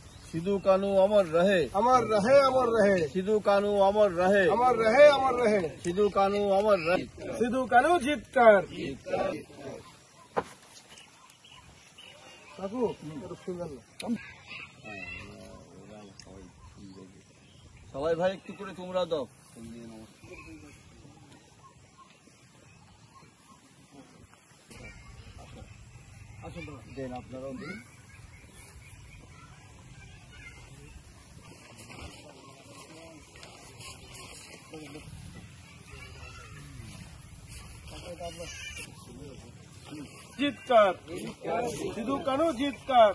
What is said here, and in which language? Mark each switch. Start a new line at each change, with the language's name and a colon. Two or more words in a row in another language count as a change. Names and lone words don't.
Hindi: सिद्धू कानू अमर रहे, अमर रहे, अमर रहे। सिद्धू कानू अमर रहे, अमर रहे, अमर रहे। सिद्धू कानू अमर रहे। सिद्धू कानू जीत कर। काकू
Bangla: সবাই ভাই একটু করে তোমরা দাও। দেন আপনারাও দিন।
Hindi: जीत कर, सिद्धू कानू जीत कर।